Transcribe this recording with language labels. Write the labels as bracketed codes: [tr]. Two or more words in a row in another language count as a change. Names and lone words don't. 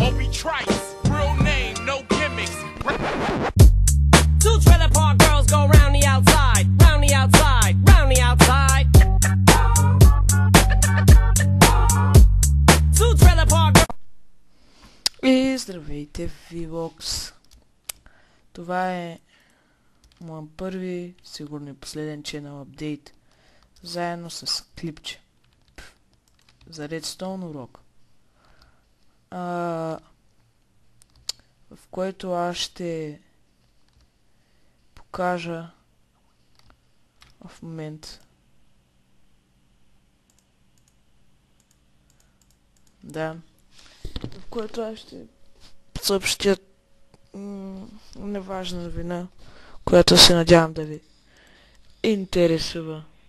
[en] trice. Real name, no gimmicks. Two trailer park girls go round the outside, round the outside, round the outside. Two trailer park girls. [bg] И здравейте, Vlogs! Това е моят първи, сигурно и последен [en] channel update, [bg] заедно с клипче за Redstone урок, в който аз ще покажа в момент в който аз ще съобщя неважна новина, която се надявам да ви интересува.